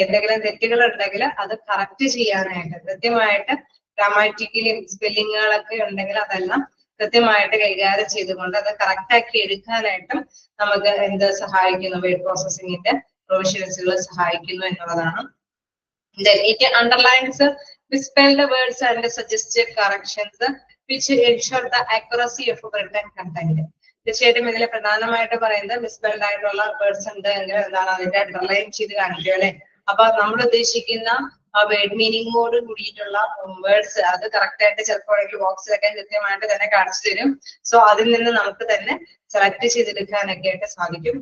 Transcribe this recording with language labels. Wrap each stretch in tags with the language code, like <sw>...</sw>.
<ml>എന്തെങ്കിലും തെറ്റുകൾ ഉണ്ടെങ്കിൽ അത് കറക്റ്റ് ചെയ്യാനായിട്ട് കൃത്യമായിട്ട് ഗ്രാമാറ്റിക്കലി സ്പെല്ലിങ്ങുകളൊക്കെ ഉണ്ടെങ്കിൽ അതെല്ലാം കൃത്യമായിട്ട് കൈകാര്യം ചെയ്തുകൊണ്ട് അത് കറക്റ്റ് ആക്കി എടുക്കാനായിട്ടും നമുക്ക് എന്ത് സഹായിക്കുന്നു? വേർഡ് പ്രോസസ്സിംഗിന്റെ പ്രൊവിഷൻസുകൾ സഹായിക്കുന്നു എന്നുള്ളതാണ്.</ml> <en>Then it underlines misspelled words and suggested corrections which ensure the accuracy of written content.</en> <ml>തീർച്ചയായിട്ടും ഇതിൽ പ്രധാനമായിട്ട് പറയുന്നത് മിസ്സ്പെൽഡ് ആയിട്ടുള്ള വേർഡ്സ് ഉണ്ട് എങ്കിൽ എന്താണ് അതിന്റെ അണ്ടർലൈൻ ചെയ്ത് കാണിക്കുക അല്ലെ? അപ്പൊ നമ്മൾ ഉദ്ദേശിക്കുന്ന ആ വേർഡ് മീനിങ്ങോട് കൂടിയിട്ടുള്ള വേർഡ്സ് അത് കറക്റ്റ് ആയിട്ട് ചിലപ്പോൾ ബോക്സിലൊക്കെ കൃത്യമായിട്ട് തന്നെ കാണിച്ചു തരും. സോ അതിൽ നിന്ന് നമുക്ക് തന്നെ സെലക്ട് ചെയ്തെടുക്കാനൊക്കെ ആയിട്ട് സാധിക്കും.</ml>